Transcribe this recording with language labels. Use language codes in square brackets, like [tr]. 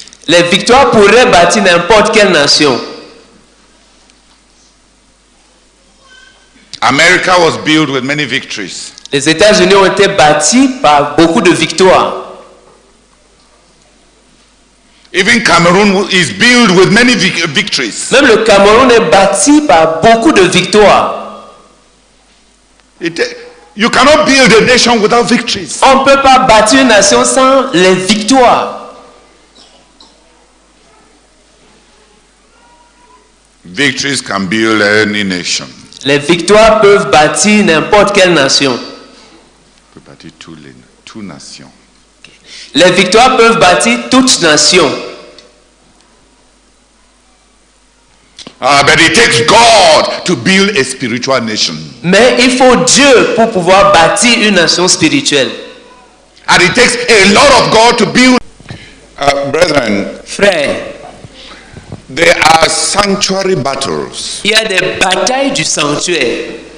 [fr] Les victoires pourraient bâtir n'importe quelle nation. [en] America was built with many victories. [fr] Les États-Unis ont été bâtis par beaucoup de victoires. [en] Even Cameroon is built with many victories. [fr] Même le Cameroun est bâti par beaucoup de victoires. [en] You cannot build a nation without victories. [fr] On ne peut pas bâtir une nation sans les victoires. [en] Victories can build any nation. [fr] Les victoires peuvent bâtir n'importe quelle nation. Peut bâtir [en] two nations. [fr] Les victoires peuvent bâtir toute nation. [en] But it takes God to build a spiritual nation. [fr] Mais il faut Dieu pour pouvoir bâtir une nation spirituelle. [en] And it takes a lot of God to build. Brethren, [fr] Frères, [en] there are sanctuary battles [fr] il y a des batailles du sanctuaire